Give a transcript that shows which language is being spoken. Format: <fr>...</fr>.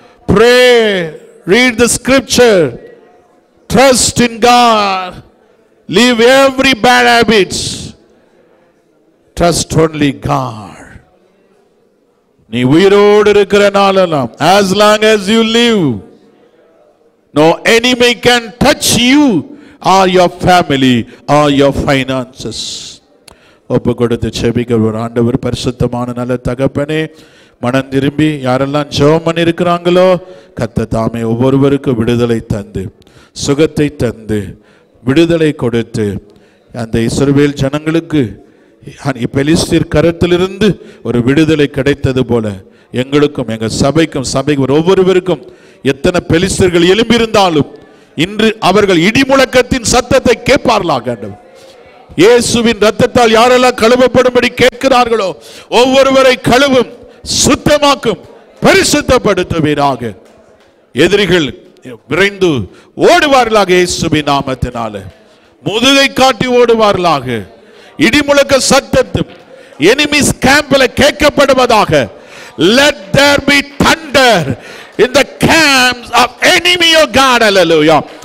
<en>Pray, read the scripture, trust in God, leave every bad habits, trust only God.</en> <ta>நீ உயிரோடு இருக்கிற நாளெல்லாம்,</ta> <en>as long as you live, no enemy can touch you or your family or your finances.</en> <ta>ஒப்பு கொடுத்து செபிக்க ஆண்டவர். பரிசுத்தமான நல்ல தகப்பனே, மனம் திரும்பி யாரெல்லாம் ஜெபம் பண்ணி இருக்கிறாங்களோ கர்த்தர் தாமே ஒவ்வொருவருக்கும் விடுதலை தந்து, சுகத்தை தந்து, விடுதலை கொடுத்து, அந்த இஸ்ரவேல் ஜனங்களுக்கு பெலிஸ்தீர் கரத்திலிருந்து ஒரு விடுதலை கிடைத்தது போல எங்களுக்கும் எங்கள் சபைக்கும் ஒவ்வொருவருக்கும் எத்தனை பெலிஸ்தர்கள் எழும்பியிருந்தாலும் இன்று அவர்கள் இடிமுழக்கத்தின் சத்தத்தை கேட்பார்களாக. இயேசுவின் ரத்தத்தால் யாரெல்லாம் கழுவப்படும்படி கேட்கிறார்களோ ஒவ்வொருவரை கழுவும், சுத்தமாக்கும், பரிசுத்தப்படுத்துவீராக. எதிரிகள் விரைந்து ஓடுவார்களாக. இயேசுவின் நாமத்தினால முதுகை காட்டி ஓடுவார்களாக. இடிமுழக்க சத்தத்தும் எனிமீஸ் கேம்ப்ல கேட்கப்படுவதாக.</ta> <en>Let there be thunder in the camps of enemy of God. Hallelujah.</en>